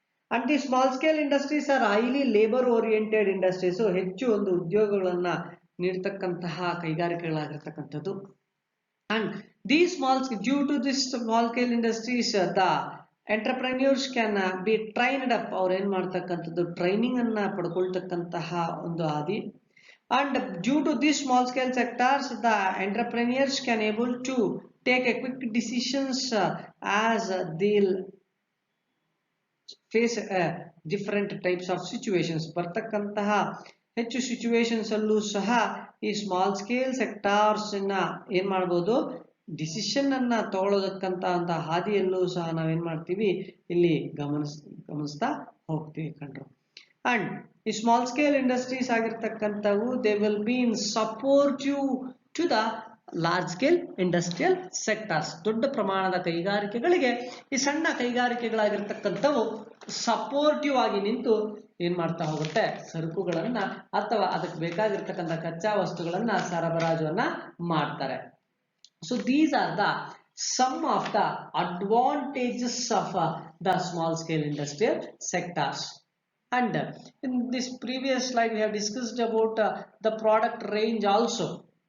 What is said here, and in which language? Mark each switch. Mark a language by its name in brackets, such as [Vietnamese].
[English] and the small scale industries are highly labour oriented industries, [Kannada] ಹೆಚ್ಚು ಒಂದು ಉದ್ಯೋಗಗಳನ್ನ ನೀಡ್ತಕ್ಕಂತಹ ಕೈಗಾರಿಕೆಗಳಾಗಿರ್ತಕ್ಕಂಥದ್ದು. [English] And the due to this small scale industries the entrepreneurs can be trained up. [Kannada] ಅವ್ರು ಏನ್ ಮಾಡ್ತಕ್ಕಂಥದ್ದು, training ಅನ್ನ ಪಡ್ಕೊಳ್ತಕ್ಕಂತಹ ಒಂದು ಹಾದಿ. [English] And due to these small scale sectors, the entrepreneurs can able to take a quick decisions as they'll face different types of situations. [Kannada] ಬರ್ತಕ್ಕಂತಹ ಹೆಚ್ಚು situations ಅಲ್ಲೂ ಸಹ ಈ ಸ್ಮಾಲ್ ಸ್ಕೇಲ್ ಸೆಕ್ಟಾರ್ಸ್ ಏನ್ ಮಾಡಬಹುದು, ಡಿಸಿಷನ್ ಅನ್ನ ತಗೊಳ್ಳೋದಕ್ಕಂತ ಹಾದಿಯಲ್ಲೂ ಸಹ ನಾವೇನ್ ಮಾಡ್ತೀವಿ ಇಲ್ಲಿ ಗಮನಿಸ್ತಾ ಹೋಗ್ತೀವಿ ಕಂಡ್ರು. [English] and ಈ small scale industries [Kannada] ಆಗಿರ್ತಕ್ಕಂಥವು [English] They will be in supportive to the large scale industrial sectors. [Kannada] ದೊಡ್ಡ ಪ್ರಮಾಣದ ಕೈಗಾರಿಕೆಗಳಿಗೆ ಈ ಸಣ್ಣ ಕೈಗಾರಿಕೆಗಳಾಗಿರ್ತಕ್ಕಂಥವು ಸಪೋರ್ಟಿವ್ ಆಗಿ ನಿಂತು ಏನ್ ಮಾಡ್ತಾ ಹೋಗುತ್ತೆ, ಸರಕುಗಳನ್ನ ಅಥವಾ ಅದಕ್ಕೆ ಬೇಕಾಗಿರ್ತಕ್ಕಂಥ ಕಚ್ಚಾ ವಸ್ತುಗಳನ್ನ ಸರಬರಾಜುವನ್ನ ಮಾಡ್ತಾರೆ. [English] So these are the some of the advantages of the small scale industrial sectors. And in this previous slide we have discussed about the product range also.